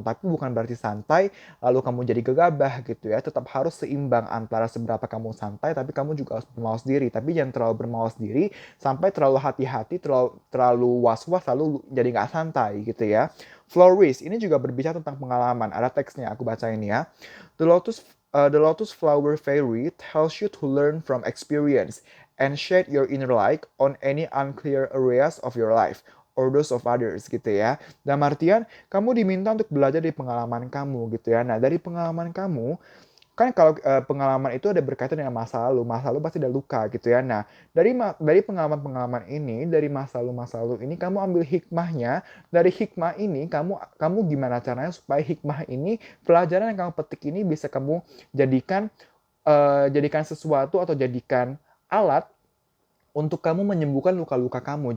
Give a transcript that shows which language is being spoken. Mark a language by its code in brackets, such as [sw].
[id] Tapi bukan berarti santai lalu kamu jadi gegabah gitu ya. Tetap harus seimbang antara seberapa kamu santai, tapi kamu juga harus bermawas diri. Tapi jangan terlalu bermawas diri sampai terlalu hati-hati, terlalu was-was, lalu jadi nggak santai gitu ya. Florist ini juga berbicara tentang pengalaman. Ada teksnya, aku baca ini ya. [en] The Lotus Flower Fairy tells you to learn from experience and shed your inner light on any unclear areas of your life or those of others [id] gitu ya. Dalam artian, kamu diminta untuk belajar dari pengalaman kamu gitu ya. Nah, dari pengalaman kamu, kan kalau pengalaman itu ada berkaitan dengan masa lalu pasti ada luka gitu ya. Nah, dari pengalaman-pengalaman ini, dari masa lalu ini kamu ambil hikmahnya. Dari hikmah ini kamu gimana caranya supaya hikmah ini, pelajaran yang kamu petik ini bisa kamu jadikan sesuatu atau jadikan alat untuk kamu menyembuhkan luka-luka kamu.